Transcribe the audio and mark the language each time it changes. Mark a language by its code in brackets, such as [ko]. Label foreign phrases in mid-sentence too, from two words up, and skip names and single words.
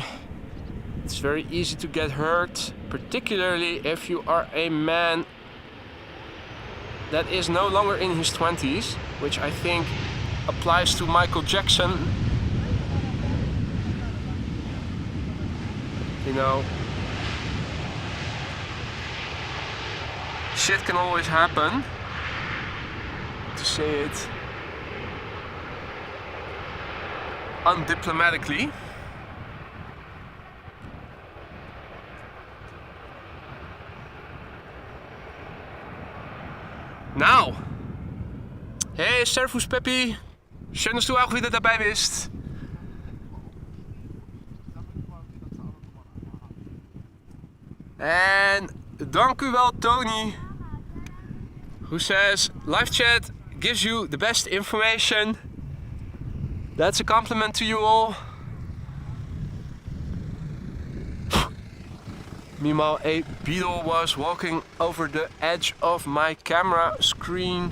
[en] It's very easy to get hurt, particularly if you are a man that is no longer in his 20s, which I think applies to Michael Jackson. You know, shit can always happen, to say it undiplomatically. [de] Nou, hey Servus Peppi, schön, dass du auch wieder dabei bist. [nl] En dank u wel Tony, [en] who says live chat gives you the best information. That's a compliment to you all. Meanwhile, a beetle was walking over the edge of my camera screen.